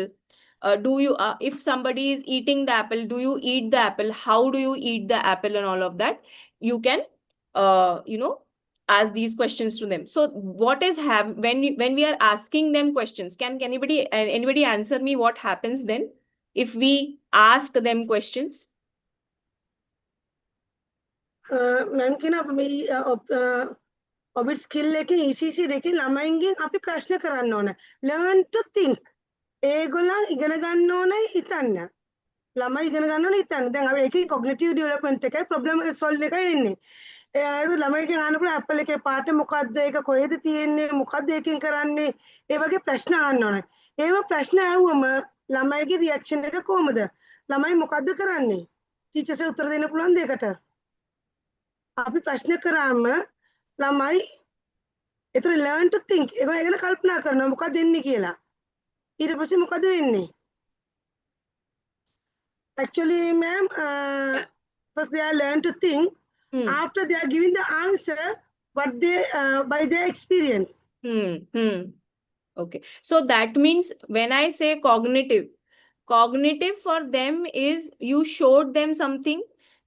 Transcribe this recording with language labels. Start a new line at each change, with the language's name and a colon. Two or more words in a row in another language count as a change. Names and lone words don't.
English: If somebody is eating the apple, do you eat the apple? How do you eat the apple? And all of that, you can ask these questions to them. So what is when we are asking them questions, can anybody answer me what happens then if we ask them questions?
Sinhala: මම කියන මේ
English: orbit skill
Sinhala: එකේ ECC එකේ ළමයින්ගෙන් අපි ප්‍රශ්න කරන්න ඕන.
English: learn to think.
Sinhala: ඒගොල්ලන් ඉගෙන ගන්න ඕනේ හිතන්න. ළමයි ඉගෙන ගන්න ඕනේ හිතන්න. දැන් අපි ඒකේ
English: cognitive development
Sinhala: එකයි
English: problem solve
Sinhala: එකයි එන්නේ. ඒක ළමයිගෙන් අහන්න පුළුවන් ඇපල් එකේ පාට මොකද්ද? ඒක කොහෙද තියෙන්නේ? මොකද්ද ඒකෙන් කරන්නේ? ඒ වගේ ප්‍රශ්න අහන්න ඕනේ. ඒව ප්‍රශ්න අහුවම ළමයිගේ රියැක්ෂන් එක කොහමද? ළමයි මොකද්ද කරන්නේ? ටීචර්ස්ට උත්තර දෙන්න පුළුවන් දෙයකට. අපි ප්‍රශ්න කරාම ළමයි එතන
English: learn to think.
Sinhala: ඒගොල්ලෝ ඒකන කල්පනා කරනවා මොකක්ද වෙන්නේ කියලා. ඊට පස්සේ මොකද වෙන්නේ?
English: Actually, ma'am, first they are learn to think. After they are giving the answer, what they by their experience. Okay. So that means when I say cognitive for them is you showed them something.